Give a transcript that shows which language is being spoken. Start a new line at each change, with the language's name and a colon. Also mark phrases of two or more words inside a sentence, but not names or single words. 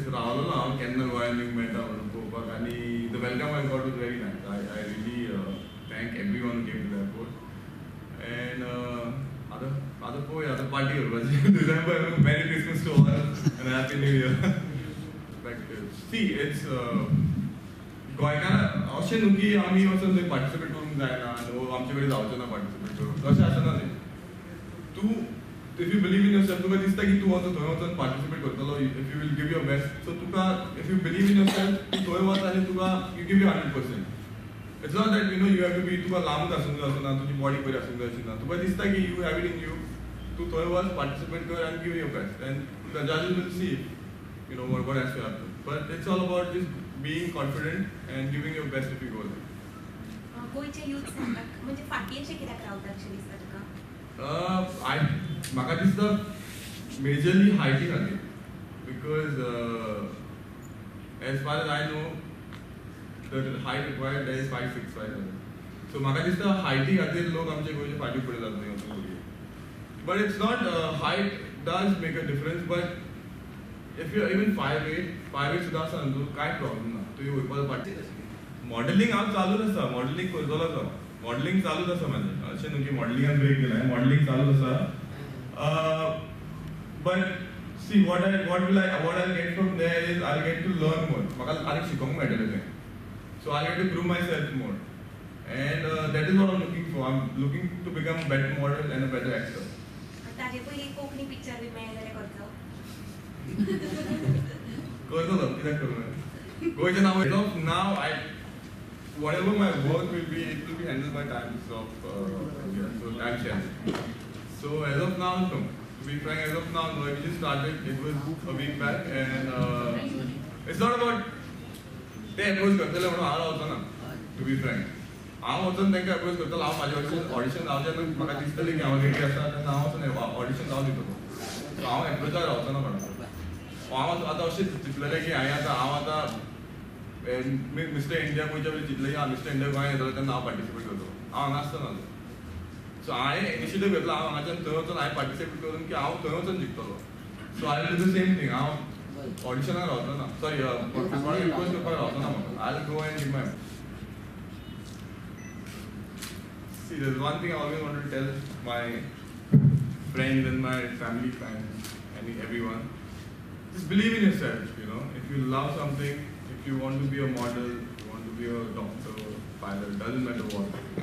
English: The welcome I got was very nice. I really thank everyone who came to the airport. And other party or December, Merry Christmas to all and Happy New Year. See, it's
Konkani: अशें न्हू की आमी वचून थंय पार्टिसिपेट करूंक जायना आमचे कडेन जावचें ना पार्टिसिपेट करूंक तशें आसना तें तूं
English: if you believe in yourself
Konkani: तुका दिसता की तूं वचून थंय वचून पार्टिसिपेट करतलो
English: if you will give your best
Konkani: सो तुका
English: if you believe in yourself
Konkani: तूं थंय वच आनी तुका
English: you give you 100%. it's not that you have to be
Konkani: तुका लांबूच आसूंक जाय ना तुजी बॉडी बरी आसूंक जाय अशी ना तुका दिसता की
English: you have it in you
Konkani: तूं थंय वच पार्टिसिपेट कर आनी
English: give your best and the judges will see you know what has to happen. But it's all about just being confident and giving your best if you go there.
Konkani: गोयचे यूथ सांगतात म्हणजे फाटी अशें कित्याक रावतात अशें दिसता तुका? म्हाका दिसता मेजरली हायटी खातीर
English: because as far as I know the height required that is 5'6", 5'7".
Konkani: सो म्हाका दिसता हायटी खातीर लोक आमचे गोंयचे फाटीं फुडें जाता थंय वचून भुरगे.
English: but it's not height does make a difference but if you're even 5'8"
Konkani: सुद्धा आसा न्हू कांय प्रॉब्लम ना तुवें वयपाचो फाटी मॉडेलिंग हांव चालूच आसा
English: मॉडेलिंग करतलो तो मॉडेलिंग चालूच आसा म्हाजें अशें न्हू की मॉडेलिंगान ब्रेक केला मॉडेलिंग चालूच आसा but see what I get from there is I get to learn more
Konkani: म्हाका आनीक शिकोवंक मेळटलें तें
English: so I get to prove my self more and that is what I looking for I am looking to become a better model and a better actor.
Konkani: ताजे पयलीं कोंकणी पिक्चर बी मेळ्ळें जाल्यार करचो करतलो कित्याक करूं गोंयचें नांव
English: as of now I whatever my work will be, it will be handled by Times of India, so Times Channel. So as of now, no. To be frank, as of now, no. We just started. It was a week back, and it's not about they approach
Konkani: करतले म्हणून हांव रावचो ना.
English: To be frank,
Konkani: हांव वचून तांकां approach करतलो हांव म्हाजें ऑडिशन जावचें ना म्हाका दिसतलें की हांव रेडी आसा तेन्ना हांव वचून ऑडिशन जावन दितलो. सो हांव एप्रोचार रावचो ना कोणाक. हांव आतां अशें चिंतलेलें की हांव आतां मिस्टर इंडिया गोंयच्या वेळी चिंतलें की मिस्टर इंडिया गोंयांत येतलो तेन्ना हांव पार्टिसिपेट करतलो हांव हांगा आसतना सो हांवें इनिशिएटीव घेतलो हांव हांगाच्यान थंय वचून हांवें पार्टिसिपेट करून की हांव थंय वचून जिखतलो
English: so I will do the same thing
Konkani: हांव ऑडिशनाक रावचो ना सॉरी कोणाक रिक्वेस्ट करपाक रावचो ना म्हाका
English: I will go and give my See, there's one thing I always wanted to tell my friends and my family friends and everyone. Just believe in yourself, you know. If you love something, if you want to be a model, you want to be a doctor, pilot, doesn't matter what.